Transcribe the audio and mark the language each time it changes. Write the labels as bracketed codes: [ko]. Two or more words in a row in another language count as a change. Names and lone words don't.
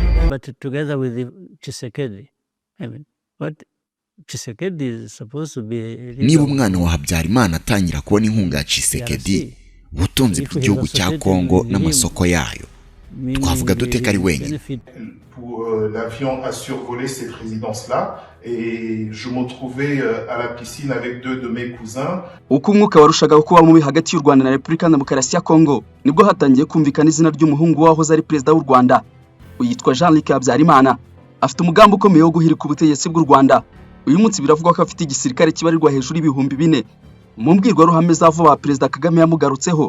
[en] but together with Tshisekedi. I mean, what Tshisekedi is supposed to be. [rw] Niba umwana wa Habyarimana atangira kubona inkunga ya Tshisekedi, ubutunzi bw'igihugu cya Kongo n'amasoko yayo, twavuga dute ko ari wenyine. [fr] L'avion a survolé cette résidence-là et je me trouvais à la piscine avec deux de mes cousins. [rw] Uko umwuka warushagaho kuba mubi hagati y'u Rwanda na Repubulika Demokarasi ya Kongo, nibwo hatangiye kumvikana izina ry'umuhungu wahoze ari perezida w'u Rwanda, uyitwa Jean-Luc Habyarimana. Afite umugambi ukomeye wo guhirika ubutegetsi bw'u Rwanda. Uyu munsi biravugwa ko afite igisirikare kibarirwa hejuru y'ibihumbi 4. Mu mbwirwaruhame za vuba Perezida Kagame yamugarutseho.